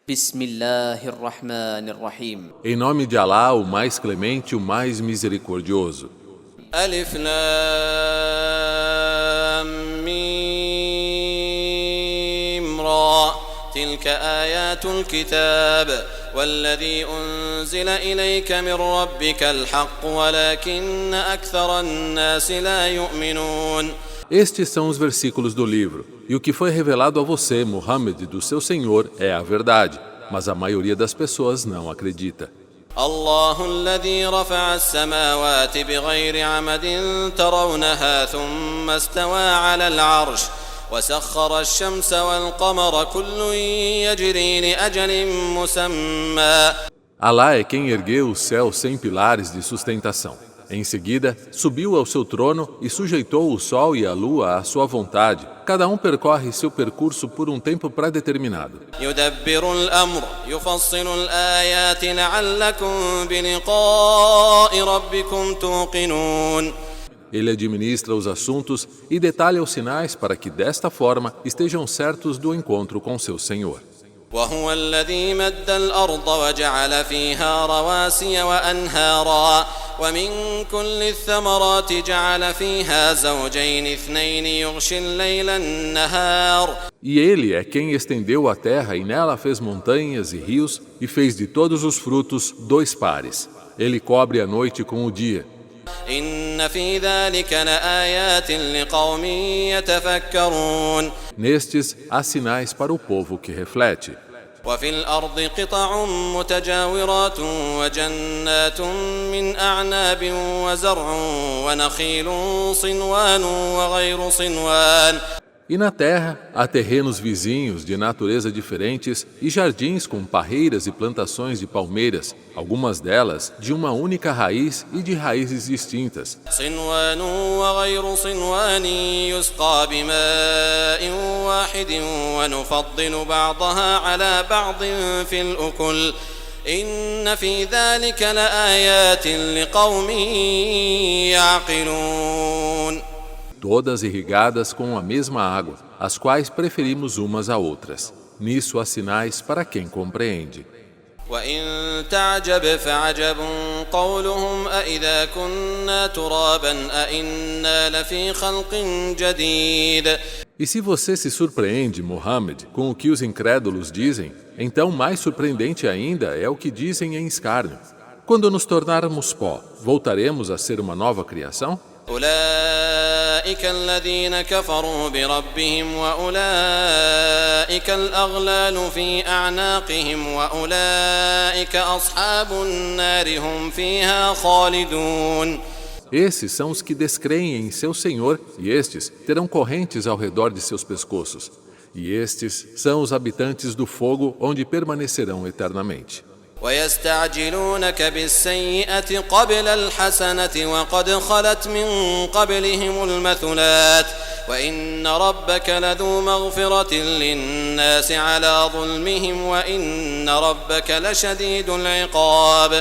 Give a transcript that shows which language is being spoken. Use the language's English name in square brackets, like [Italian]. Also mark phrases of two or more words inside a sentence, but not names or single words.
[Arabic] Bismillahirrahmanirrahim. [Portuguese] Em nome de Alá, o mais clemente, o mais misericordioso. [Arabic] ألف لام ميم را. تلك آيات الكتاب والذي أنزل إليك من ربك الحق ولكن أكثر الناس لا يؤمنون. [Portuguese] Estes são os versículos do livro, e o que foi revelado a você, Muhammad, do seu Senhor, é a verdade, mas a maioria das pessoas não acredita. [Arabic] الله الذي رفع السماوات بغير عمد ترونها ثم استوى على العرش وسخر الشمس والقمر كل يجري لأجل مسمى. [Portuguese] Alá é quem ergueu o céu sem pilares de sustentação. Em seguida, subiu ao seu trono e sujeitou o sol e a lua à sua vontade. Cada um percorre seu percurso por um tempo pré-determinado. [Arabic] يدبر الأمر يفصل الآيات لعلكم بلقاء ربكم توقنون. [Portuguese] Ele administra os assuntos e detalha os sinais para que, desta forma, estejam certos do encontro com seu Senhor. [Arabic] وهو الذي مد الأرض وجعل فيها رواسي وأنهارا ومن كل الثمرات جعل فيها زوجين اثنين يغشي الليل النهار. [Portuguese] E ele é quem estendeu a terra e nela fez montanhas e rios e fez de todos os frutos 2 pares. Ele cobre a noite com o dia. [Arabic] إن في ذلك لآيات لقوم يتفكرون. [Portuguese] Nestes há sinais para o povo que reflete. [Arabic] وفي الأرض قطع متجاورات وجنات من أعناب وزرع ونخيل صنوان وغير صنوان. [Portuguese] E na terra há terrenos vizinhos de natureza diferentes e jardins com parreiras e plantações de palmeiras, algumas delas de uma única raiz e de raízes distintas. [Arabic] صنوان وغير صنوان يسقى بماء واحد ونفضل بعضها على بعض في الأكل إن في ذلك لآيات لقوم يعقلون. [Portuguese] Todas irrigadas com a mesma água, as quais preferimos umas a outras. Nisso há sinais para quem compreende. [Arabic] وإن تعجب فعجب قولهم أإذا كنا ترابا أإنا لفي خلق جديد. [Portuguese] E se você se surpreende, Muhammad, com o que os incrédulos dizem, então mais surpreendente ainda é o que dizem em escárnio. Quando nos tornarmos pó, voltaremos a ser uma nova criação? [Arabic] أولئك الذين كفروا بربهم وأولئك الأغلال في أعناقهم وأولئك أصحاب النار هم فيها خالدون. [Portuguese] Esses são os que descreem em seu Senhor, e estes terão correntes ao redor de seus pescoços. E estes são os habitantes do fogo, onde permanecerão eternamente. [Arabic] ويستعجلونك بالسيئة قبل الحسنة وقد خلت من قبلهم المثلات وإن ربك لذو مغفرة للناس على ظلمهم وإن ربك لشديد العقاب.